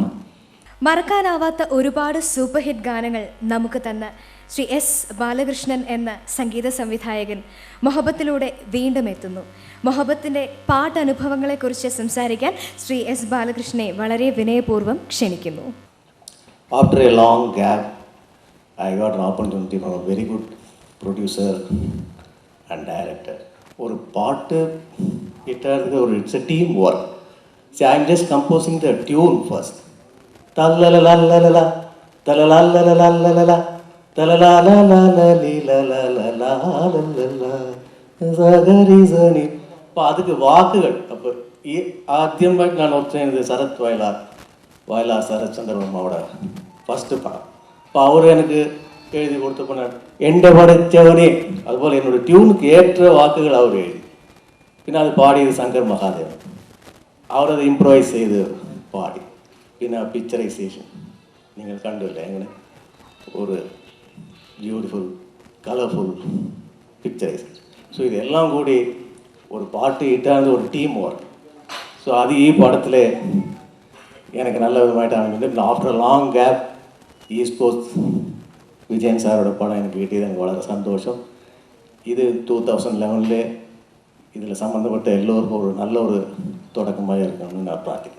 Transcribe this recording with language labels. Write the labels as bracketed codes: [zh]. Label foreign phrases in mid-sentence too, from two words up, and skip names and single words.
[ml] മറക്കാനാവാത്ത ഒരുപാട് സൂപ്പർ ഹിറ്റ് ഗാനങ്ങൾ നമുക്ക് തന്ന ശ്രീ എസ് ബാലകൃഷ്ണൻ എന്ന സംഗീത സംവിധായകൻ മൊഹബത്തിലൂടെ വീണ്ടും എത്തുന്നു. മൊഹബത്തിൻ്റെ പാട്ടനുഭവങ്ങളെക്കുറിച്ച് സംസാരിക്കാൻ ശ്രീ എസ് ബാലകൃഷ്ണനെ വളരെ വിനയപൂർവ്വം ക്ഷണിക്കുന്നു. [en] After a long gap, I got an opportunity from a very good producer and director. [ta] ஒரு பாட்டு கிட்டறதுக்கு ஒரு [en] it's a team work. See, I'm just composing the tune first. Talalalalala, talalalalala, talalalalala, സഗരിസനി. [ml] അപ്പോൾ അതുക്ക് വാക്കുകൾ അപ്പോൾ ഈ ആദ്യമായിട്ട് ഞാൻ ഓർക്കുന്നത് ശരത് വയലാർ ശരത്ചന്ദ്രവർമ്മയുടെ ഫസ്റ്റ് പടം. അപ്പോൾ അവർ എനിക്ക് എഴുതി കൊടുത്തപ്പോൾ എൻ്റെ പടച്ചവനെ അതുപോലെ എന്നോട് ട്യൂണിക്ക് ഏറ്റ വാക്കുകൾ അവർ എഴുതി. പിന്നെ അത് പാടിയത് ശങ്കർ മഹാദേവൻ, അവരത് ഇംപ്രവൈസ് ചെയ്ത് പാടി. പിന്നെ പിക്ചറൈസേഷൻ നിങ്ങൾ കണ്ടില്ല, എങ്ങനെ ഒരു [en] beautiful colorful picturization. [ta] ஸோ இதெல்லாம் கூடி ஒரு பாட்டு இட்டாந்து ஒரு [en] team work. [ta] ஸோ அது [ml] ഈ പടത്തിൽ എനിക്ക് നല്ല വിധമായിട്ടാണ്. പിന്നെ [en] after long gap [ml] ഈസ്റ്റ് കോസ്റ്റ് വിജയൻ സാറുടെ പടം എനിക്ക് കിട്ടിയത് എനിക്ക് വളരെ സന്തോഷം. ഇത് 2011 ഇതിൽ സംബന്ധപ്പെട്ട എല്ലാവർക്കും ഒരു നല്ലൊരു തുടക്കമായി ഇരിക്കണം ഞാൻ പ്രാർത്ഥിക്കുന്നു.